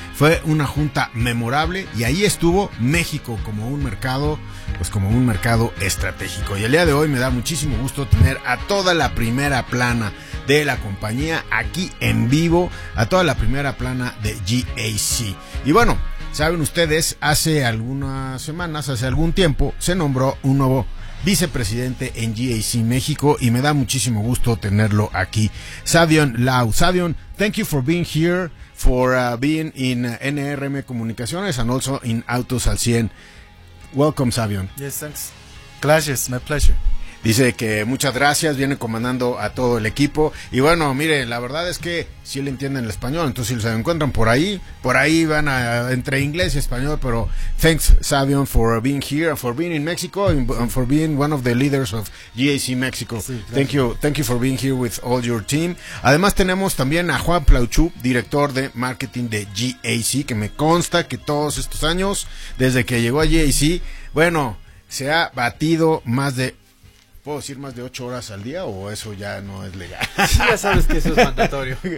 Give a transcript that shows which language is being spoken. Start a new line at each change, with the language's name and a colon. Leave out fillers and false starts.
Spanish: Fue una junta memorable y ahí estuvo México como un mercado, pues como un mercado estratégico. Y el día de hoy me da muchísimo gusto tener a toda la primera plana de la compañía aquí en vivo, a toda la primera plana de GAC. Y bueno, saben ustedes, hace algunas semanas, hace algún tiempo, se nombró un nuevo vicepresidente en GAC México y me da muchísimo gusto tenerlo aquí, Savion Lau.
English: Savion, thank you for being here, for being in NRM Comunicaciones and also in Autos al 100. Welcome, Savion. Yes, thanks.
Spanish: Gracias,
English: my pleasure.
Spanish: Dice que muchas gracias, viene comandando a todo el equipo. Y bueno, mire, la verdad es que sí le entienden el español, entonces si se encuentran por ahí van a, entre inglés y español, pero
English: thanks, Savion, for being here, for being in Mexico, and for being one of the leaders of GAC Mexico.
Spanish: Sí,
English: thank you for being here with all your team.
Spanish: Además tenemos también a Juan Plauchu, director de marketing de GAC, que me consta que todos estos años, desde que llegó a GAC, bueno, se ha batido más de... ¿Puedo decir más de 8 horas al día o eso ya no es legal? Sí, ya sabes que eso es mandatorio.